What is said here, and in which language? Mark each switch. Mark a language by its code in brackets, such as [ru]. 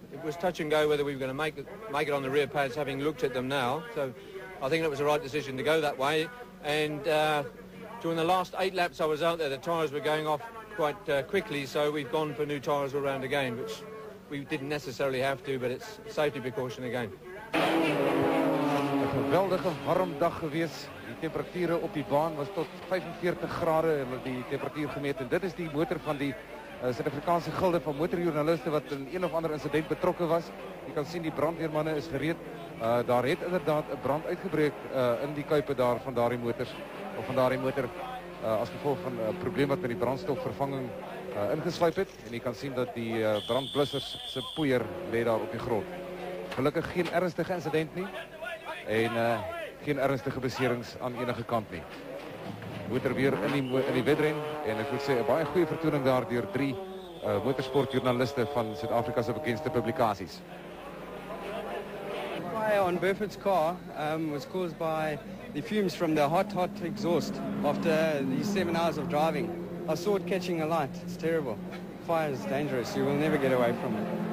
[en] It was touch and go whether we were going to make it on the rear pads, having looked at them now. So I think it was the right decision to go that way. And during the last 8 laps I was out there, the tyres were going off quite quickly, so we've gone for new tyres all round again, which we didn't necessarily have to, but it's a safety precaution again. [af] 'n geweldige warm dag gewees. Die temperature op die baan was tot 45 grade, hulle die temperatuur gemeet en dit is die motor van die Suid-Afrikaanse gilde van motorjoernaliste wat in een of ander insident betrokke was. Jy kan sien die brandweermanne is gereed. Daar het inderdaad 'n brand uitgebreek in die kuipe daar van daardie motors of van daardie motor. As gevolg van 'n probleem wat met die brandstofvervanging ingesluip het en jy kan sien dat die brandblussers se poeier lê daar op die grond. Gelukkig geen ernstige insident nie en geen ernstige beserings aan enige kant nie. Motor weer in die wedren en ek moet sê 'n baie goeie vertoning daar deur 3 motorsportjoernaliste van Suid-Afrika se bekendste publikasies. [en] Fire on Burford's car was caused by the fumes from the hot exhaust after these 7 hours of driving. I saw it catching alight. It's terrible. Fire is dangerous. You will never get away from it.